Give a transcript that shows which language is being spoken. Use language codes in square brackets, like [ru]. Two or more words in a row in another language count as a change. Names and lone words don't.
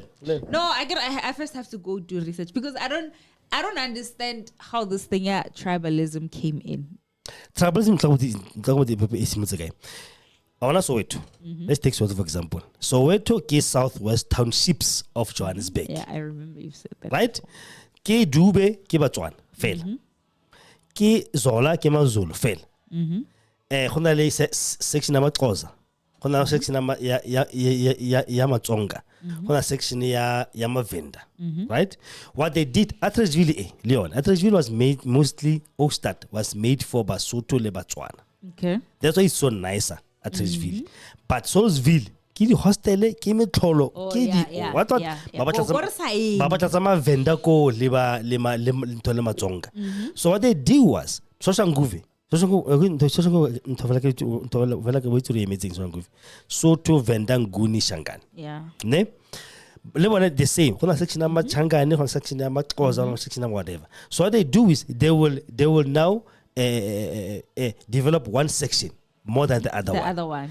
[en] I first have to go do research because I don't understand how this thing tribalism came in. Tribalism Soweto. Let's take Soweto for example. Soweto is southwest townships of Johannesburg. Yeah, I remember you said that. Right? [st] Ke Dube, ke Batswana, fail. Ke Zola, ke Mazulu, fail. Hona le section ya Maxhosa. Hona section ya Matsonga. Hona section ya Mavenda. [en] Right? What they did, Atteridgeville, Leon, Atteridgeville was made mostly, Ostad was made for Basotho le Batswana. Okay. That's why it's so nicer at Atteridgeville. [st] But Salisville, ke di hostel, ke metlholo, ke di what ba batla tsa Mavenda ko le ntho le Matsonga. [en] So what they did was Soshanguve Soto Venda Nguni Shangan. Yeah. Ne? The same. Section number Changani, section number Xhosa, section number whatever. So what they do is they will now develop one section more than the other one.